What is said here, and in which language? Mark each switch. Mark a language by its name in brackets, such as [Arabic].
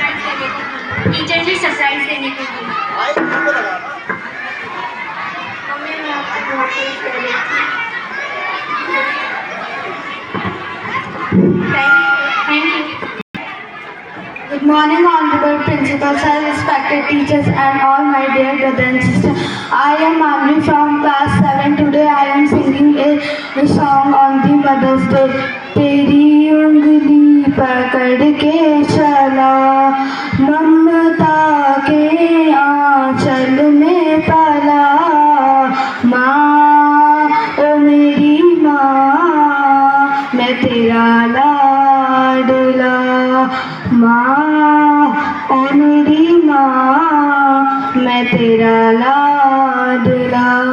[Hindi] Teacher ने surprise देने के लिए मम्मी मैं आपको बहुत मिस कर रही थी। [English] Thank you. Good Morning, honorable principal sir, respected teachers, and all my dear brothers and sisters. I am Amri from class 7. Today I am singing a song on the Mother's Day. [Hindi] तेरी उंगली पकड़ के चला, ममता के आंचल में पला, माँ ओ मेरी माँ, मैं तेरा लाडला, माँ ओ मेरी माँ, मैं तेरा लाडला,